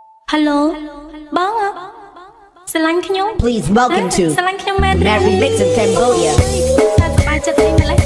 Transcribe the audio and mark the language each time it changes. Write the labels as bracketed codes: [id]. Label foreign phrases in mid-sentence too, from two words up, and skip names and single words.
[km] Hello បងស្រឡាញ់ខ្ញុំ [en] Please welcome to [km] ស្រឡាញ់ខ្ញុំមែនទេ [en] Mary Mix in Cambodia. [km] សប្បាយចិត្តទេ